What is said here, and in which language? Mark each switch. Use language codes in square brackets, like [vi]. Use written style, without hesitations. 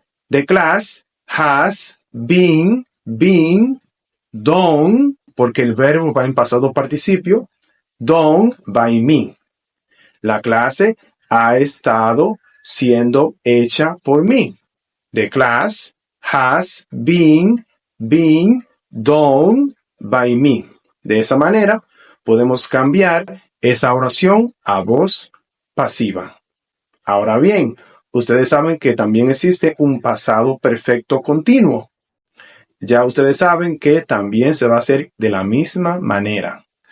[en] The class has been done, porque el verbo va en pasado participio, done by me. [es] La clase ha estado siendo hecha por mí. [en] The class has been done by me. [es] De esa manera, podemos cambiar esa oración a voz pasiva. Ahora bien, ustedes saben que también existe un pasado perfecto continuo. Ya ustedes saben que también se va a hacer de la misma manera.